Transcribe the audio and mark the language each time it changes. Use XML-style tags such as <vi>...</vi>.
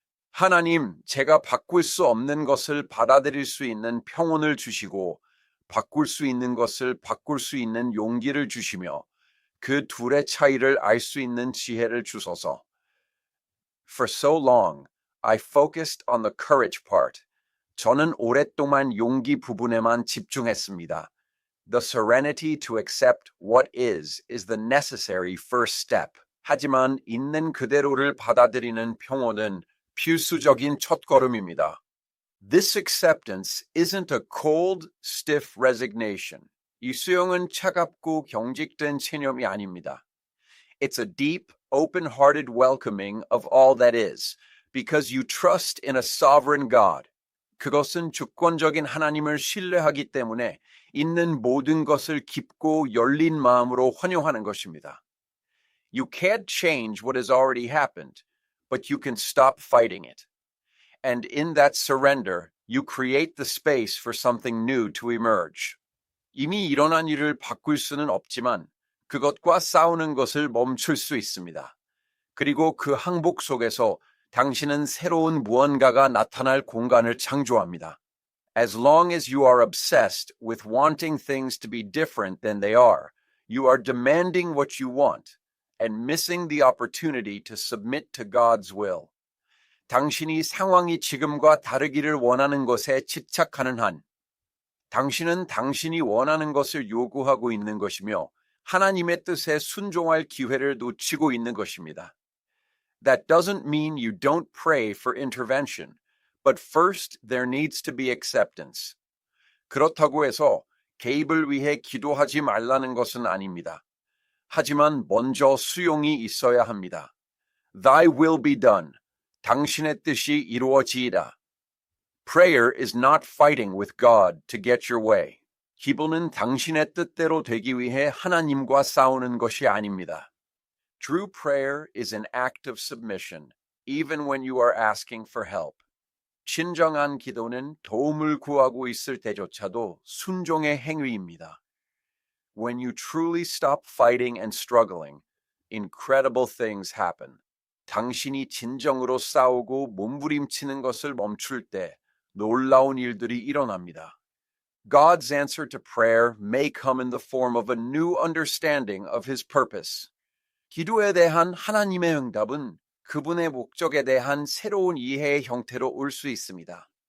<ko>하나님, 제가 바꿀 수 없는 것을 받아들일 수 있는 평온을 주시고 바꿀 수 있는 것을 바꿀 수 있는 용기를 주시며 그 둘의 차이를 알 수 있는 지혜를 주소서.</ko> <en>For so long, I focused on the courage part.</en> <ko>저는 오랫동안 용기 부분에만 집중했습니다.</ko> <en>The serenity to accept what is the necessary first step.</en> <ko>하지만 있는 그대로를 받아들이는 평온은 필수적인 첫걸음입니다.</ko> <en>This acceptance isn't a cold, stiff resignation.</en> <ko>이 수용은 차갑고 경직된 체념이 아닙니다.</ko> <en>It's a deep, open-hearted welcoming of all that is, because you trust in a sovereign God.</en> <ko>그것은 주권적인 하나님을 신뢰하기 때문에 있는 모든 것을 깊고 열린 마음으로 환영하는 것입니다.</ko> <en>You can't change what has already happened, but you can stop fighting it. And in that surrender, you create the space for something new to emerge.</en> <ko>이미 일어난 일을 바꿀 수는 없지만 그것과 싸우는 것을 멈출 수 있습니다. 그리고 그 항복 속에서 당신은 새로운 무언가가 나타날 공간을 창조합니다.</ko> <en>As long as you are obsessed with wanting things to be different than they are, you are demanding what you want and missing the opportunity to submit to God's will.</en> <ko>당신이 상황이 지금과 다르기를 원하는 것에 집착하는 한, 당신은 당신이 원하는 것을 요구하고 있는 것이며 하나님의 뜻에 순종할 기회를 놓치고 있는 것입니다.</ko> <en>That doesn't mean you don't pray for intervention, but first there needs to be acceptance.</en> <ko>그렇다고 해서 개입을 위해 기도하지 말라는 것은 아닙니다. 하지만 먼저 수용이 있어야 합니다.</ko> <en>Thy will be done.</en> <ko>당신의 뜻이 이루어지이다.</ko> <en>Prayer is not fighting with God to get your way.</en> <ko>기도는 당신의 뜻대로 되기 위해 하나님과 싸우는 것이 아닙니다.</ko> <en>True prayer is an act of submission, even when you are asking for help.</en> <ko>진정한 기도는 도움을 구하고 있을 때조차도 순종의 행위입니다.</ko> <en>When you truly stop fighting and struggling, incredible things happen.</en> <ko>당신이 진정으로 싸우고 몸부림치는 것을 멈출 때 놀라운 일들이 일어납니다.</ko> <en>God's answer to prayer may come in the form of a new understanding of His purpose.</en> <ko>기도에 대한 하나님의 응답은 그분의 목적에 대한 새로운 이해의 형태로 올 수 있습니다.</ko>